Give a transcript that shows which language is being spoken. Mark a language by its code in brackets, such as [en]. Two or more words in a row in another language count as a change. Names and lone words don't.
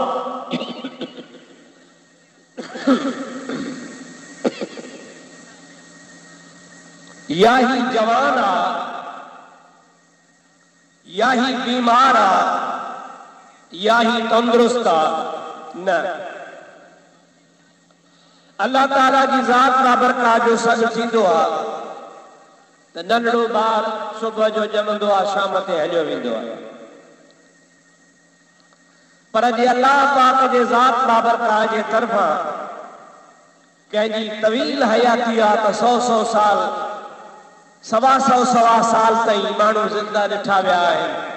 [sd] یا ہی جوان آ یا ہی بیمار آ یا ہی تندرست آ نہ. اللہ تعالیٰ کی ذات بابرکات جو سج تھیندو آ त नंढड़ो ॿार सुबुह जो ॼमंदो आहे, शाम ते हलियो वेंदो आहे। पर जे अल्लाह पाक जे ज़ात बाबरकात जे तरफ़ां कंहिंजी तवील हयाती आहे त 100 साल, 125 साल ताईं माण्हू ज़िंदा ॾिठा विया आहिनि।